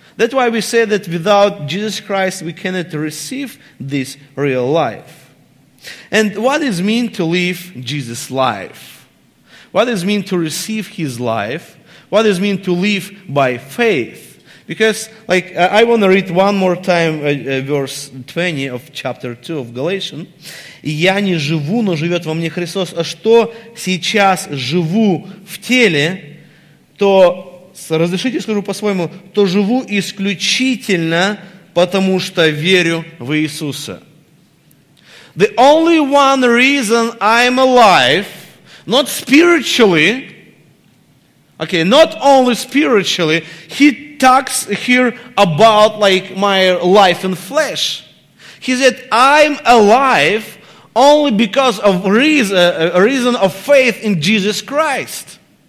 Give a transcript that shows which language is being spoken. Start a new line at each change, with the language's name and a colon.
English: That's why we say that without Jesus Christ we cannot receive this real life. And what does it mean to live Jesus' life? What does it mean to receive His life? What does it mean to live by faith? Because, I want to read one more time verse 20 of chapter 2 of Galatians.
Russian: «Я не живу, но живет во мне Христос, а что сейчас живу в теле, то, разрешите скажу по-своему, то живу исключительно, потому что верю в Иисуса».
English: The only one reason I'm alive, not spiritually, not only spiritually, he talks here about my life in flesh. He said, I'm alive only because of a reason of faith in Jesus Christ.